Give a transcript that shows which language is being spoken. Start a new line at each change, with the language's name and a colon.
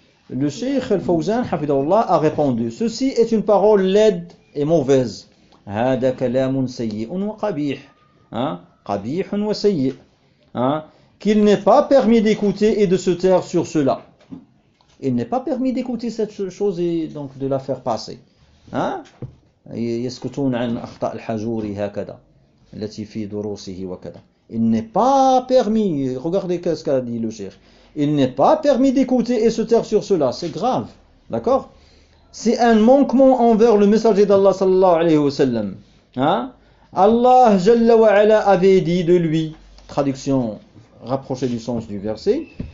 French: Le Cheikh Al-Fawzan hafidhahullah a répondu: ceci est une parole laide et mauvaise.
Arabic: Hada kalamun sayyi'un wa qabih. Hein? Qabihun wa sayyi'. Hein?
French: Qu'il n'est pas permis d'écouter et de se taire sur cela. Il n'est pas permis d'écouter cette chose et donc de la faire passer. Hein?
Arabic: يسكتون عن أخطاء الحجوري هكذا التي في دروسه وكذا.
French: Il n'est pas permis. Regardez ce qu'a dit le cheikh. Il n'est pas permis d'écouter et se taire sur cela. C'est grave. D'accord. C'est un manquement envers le messager d'Allah sallallahu alayhi wa sallam. Hein? Allah jalla wa ala avait dit de lui. Traduction rapprochée du sens du verset.